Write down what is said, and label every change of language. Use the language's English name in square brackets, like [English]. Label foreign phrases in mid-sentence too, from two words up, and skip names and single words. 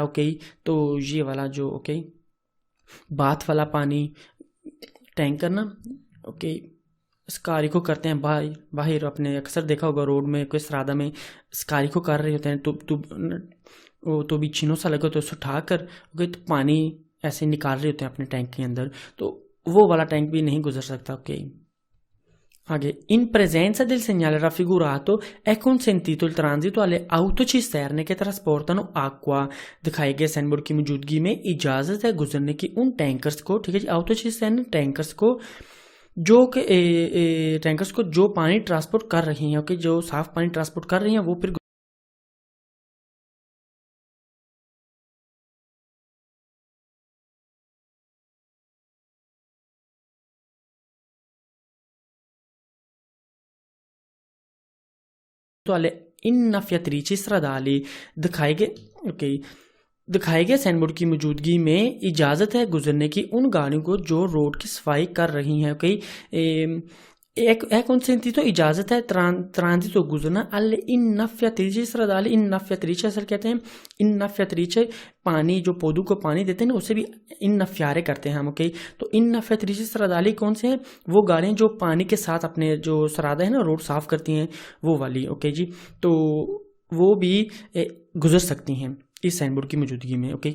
[Hindi] ओके, तो ये वाला जो ओके बाथ वाला पानी, टैंकर ना, ओके, स्कारिको करते हैं बाहर अपने, अक्सर देखा होगा रोड में कोई सरादा में स्कारिको कर रहे होते हैं, तो बिच्छिनों सा लगे तो उसे उठा कर ओके तो पानी ऐसे निकाल रहे होते हैं अपने टैंक के अंदर, तो वो वाला टैंक भी नहीं गुजर सकता। [Italian] ओके, आगे in presenza del segnale raffigurato è consentito il transito alle autocisterne che trasportano acqua। [Hindi] दिखाए गए साइन बोर्ड की मौजूदगी में इजाजत है गुजरने की उन टैंकर्स को। ठीक है जी, autocisterne टैंकर्स को जो कि टैंकर्स को जो पानी ट्रांसपोर्ट कर रही हैं। ओके, जो साफ पानी ट्रांसपोर्ट कर रही हैं वो फिर [Italian] alle innaffiatrici stradali। [Hindi] दिखाए गए साइन बोर्ड की मौजूदगी में इजाज़त है गुजरने की उन गाड़ियों को जो रोड की सफाई कर रही हैं। ओके, [Italian] è consentito, [Hindi] इजाज़त है ट्रांजितो गुजरना [Italian] alle innaffiatrici stradali। [Hindi] innaffiatrice असल कहते हैं innaffiatrice, पानी जो पौधों को पानी देते हैं ना उसे भी innaffiare करते हैं हम। ओके, तो [Italian] innaffiatrici stradali [Hindi] कौन से हैं? वो गाड़ियाँ जो पानी के साथ अपने जो सरादा है ना रोड साफ करती हैं वो वाली। ओके जी, तो वो भी गुजर सकती हैं इस साइन बोर्ड की मौजूदगी में।